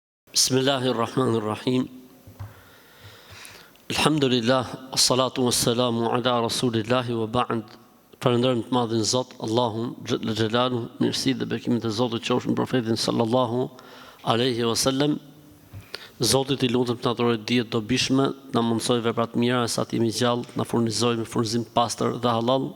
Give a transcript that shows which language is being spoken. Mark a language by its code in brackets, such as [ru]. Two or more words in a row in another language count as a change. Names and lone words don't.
[ar] بسم الله الرحمن الرحيم. الحمد لله، الصلاة والسلام على رسول الله وبعد. [sq] Falënderojmë të madhin Zot, Allahun [ar] جل جلاله, [sq] mirësi dhe bekimet e Zotit qofshin profetin [ar] صلى الله عليه وسلم. [sq] Zotit I lutem të na dhurojë dije të dobishme, na mundsoj vepra të mira sa të jemi gjallë, na furnizoj me furnizim të pastër dhe halal.